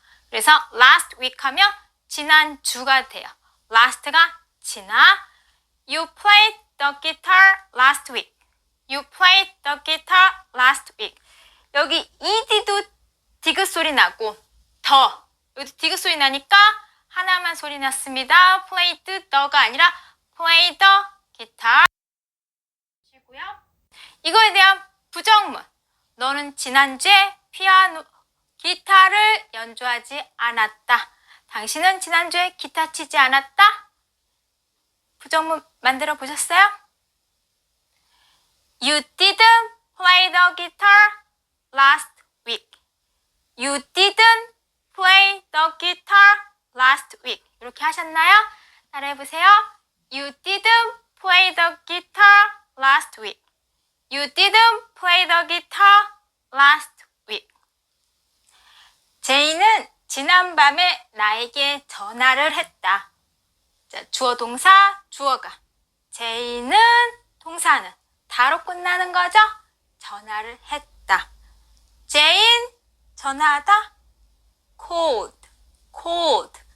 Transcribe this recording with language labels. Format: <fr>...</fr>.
<ko>그래서 last week 하면 지난주가 돼요. last가 지나.</ko> <en>You played the guitar last week. You played the guitar last week.</en> <ko>여기 ed도 디귿 소리 나고 여기도 디귿 소리 나니까 하나만 소리 났습니다.</ko> <en>played the가 아니라 play the guitar.</en> <ko>이거에 대한 부정문. 너는 지난주에 기타를 연주하지 않았다. 당신은 지난주에 기타 치지 않았다. 부정문 만들어 보셨어요?</ko> <en>You didn't play the guitar last week. You didn't play the guitar last week.</en> <ko>이렇게 하셨나요? 따라해 보세요.</ko> <en>You didn't play the guitar last week. You didn't play the guitar last week.</en> <ko>제이는 지난밤에 나에게 전화를 했다. 자, 주어 동사, 주어가. 제이는 동사는 다로 끝나는 거죠? 전화를 했다. 제인 전화하다. called.</ko>